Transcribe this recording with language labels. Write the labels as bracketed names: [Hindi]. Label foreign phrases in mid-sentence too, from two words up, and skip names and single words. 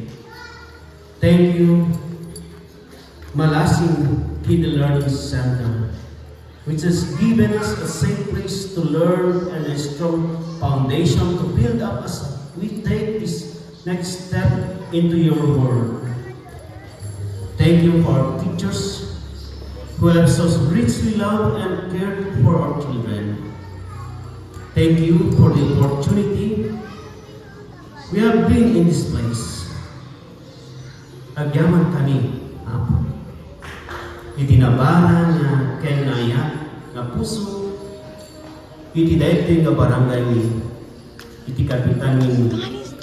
[English] Thank you, Malasing Kid Learning Center, which has given us a safe place to learn and a strong foundation to build up as we take this next step into your world. Thank you for our teachers who have so richly loved and cared for our children. Thank you for the opportunity we have been in this place. [Iloko] Agyaman kami, Apo. Itinabara na kenaya na puso, iti daigdig nga barangay ni, iti kapitan ni